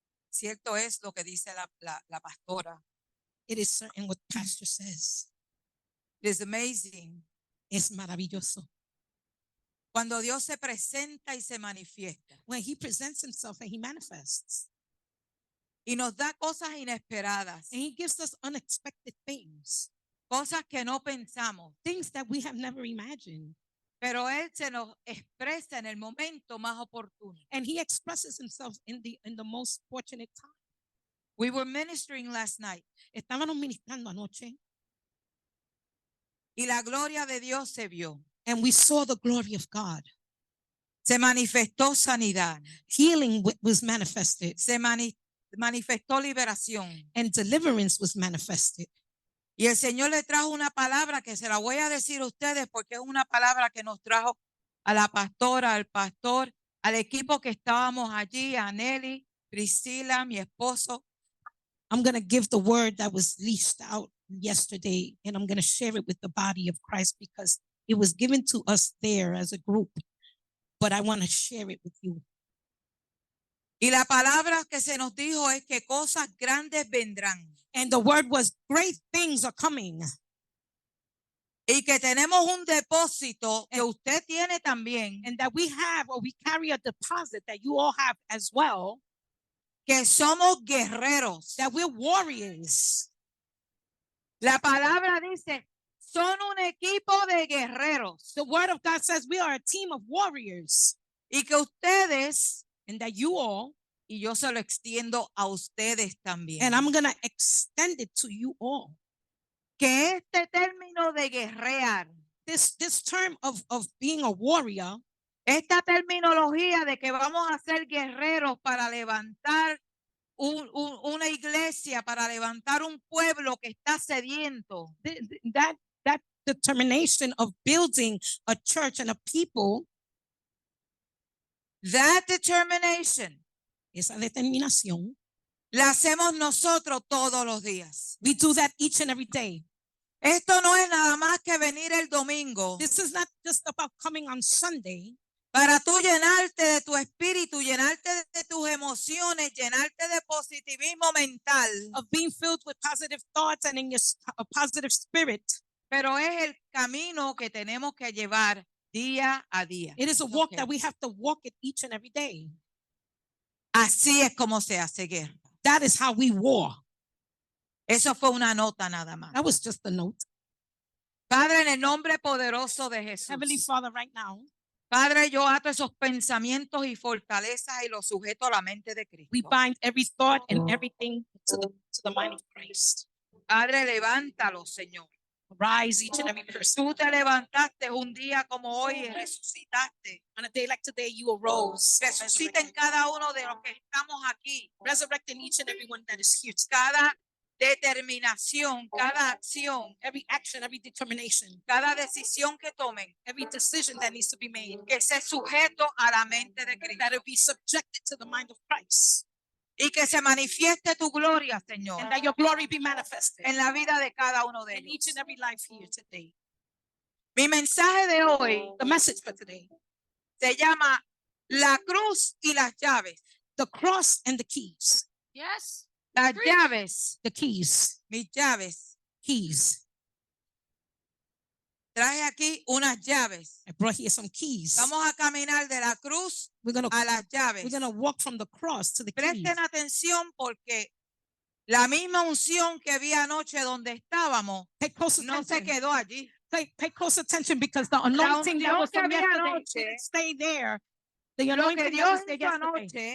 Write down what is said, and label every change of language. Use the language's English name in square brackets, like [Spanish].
[Spanish] Cierto es lo que dice la pastora. [English] It is certain what pastor says. It is amazing. [Spanish] Es maravilloso. Cuando Dios se presenta y se manifiesta. [English] When he presents himself and he manifests. [Spanish] Y nos da cosas inesperadas. [English] And he gives us unexpected things. [Spanish] Cosas que no pensamos. [English] Things that we have never imagined. [Spanish] Pero Él se nos expresa en el momento más oportuno. [English] And he expresses himself in the most fortunate time. We were ministering last night. [Spanish] Estábamos ministrando anoche. Y la gloria de Dios se vio. [English] And we saw the glory of God. [Spanish] Se manifestó sanidad. [English] Healing was manifested. [Spanish] Se manifestó liberación. [English] And deliverance was manifested. [Spanish] Y el Señor le trajo una palabra que se la voy a decir a ustedes porque es una palabra que nos trajo a la pastora, al pastor, al equipo que estábamos allí, a Nelly, Priscila, mi esposo. [English] I'm going to give the word that was leased out yesterday, and I'm going to share it with the body of Christ because it was given to us there as a group, but I want to share it with you. [Spanish] Y la palabra que se nos dijo es que cosas grandes vendrán. [English] And the word was, great things are coming. [Spanish] Y que tenemos un depósito que usted tiene también. [English] And that we have, or we carry a deposit that you all have as well. [Spanish] Que somos guerreros. [English] That we're warriors. [Spanish] La palabra dice, son un equipo de guerreros. [English] The word of God says we are a team of warriors. [Spanish] Y que ustedes, [English] and that you all, [Spanish] y yo se lo extiendo a ustedes también. [English] And I'm going to extend it to you all. [Spanish] Que este término de guerrear, [English] this term of being a warrior, [Spanish] esta terminología de que vamos a ser guerreros para levantar una iglesia, para levantar un pueblo que está sediento. [English] That determination of building a church and a people, that determination, [Spanish] esa determinación, la hacemos nosotros todos los días. [English] We do that each and every day. [Spanish] Esto no es nada más que venir el domingo. [English] This is not just about coming on Sunday. [Spanish] Para tú llenarte de tu espíritu, llenarte de tus emociones, llenarte de positivismo mental. [English] Of being filled with positive thoughts and in your positive spirit. [Spanish] Pero es el camino que tenemos que llevar día a día. [English] It is a walk that we have to walk it each and every day. [Spanish] Así es como se hace guerra. [English] That is how we war. [Spanish] Eso fue una nota nada más. [English] That was just a note. [Spanish] Padre, en el nombre poderoso de Jesús. [English] Heavenly Father, right now. [Spanish] Padre, yo ato esos pensamientos y fortalezas y los sujeto a la mente de Cristo. [English] We bind every thought and everything to the mind of Christ. [Spanish] Padre, levántalo, Señor. [English] Rise each and every person. [Spanish] Tú te levantaste un día como hoy y resucitaste. [English] On a day like today, you arose. [Spanish] Resucita en cada uno de los que estamos aquí. [English] Resurrect in each and every one that is here. [Spanish] Cada determinación, cada acción, [English] every action, every determination, [Spanish] cada decisión que tomen, [English] every decision that needs to be made, [Spanish] que sea sujeto a la mente de Cristo, [English] that it be subjected to the mind of Christ, [Spanish] y que se manifieste tu gloria, Señor, [English] and that your glory be manifested [Spanish] en la vida de cada uno de [English] in each [Spanish] ellos. [English] and every life here today. [Spanish] Mi mensaje de hoy, [English] the message for today, [Spanish] se llama La cruz y las llaves. [English] The cross and the keys. [Spanish] Yes. Las llaves, [English] the keys, [Spanish] mis llaves, [English] keys. [Spanish] Traje aquí unas llaves. [English] I brought here some keys. [Spanish] Vamos a caminar de la cruz a las llaves. [English] We're going to walk from the cross to the keys. [Spanish] Presten atención porque la misma unción que vi anoche donde estábamos no se quedó allí. [English] Pay close attention because the anointing that was from yesterday didn't stay there. The anointing that was there yesterday.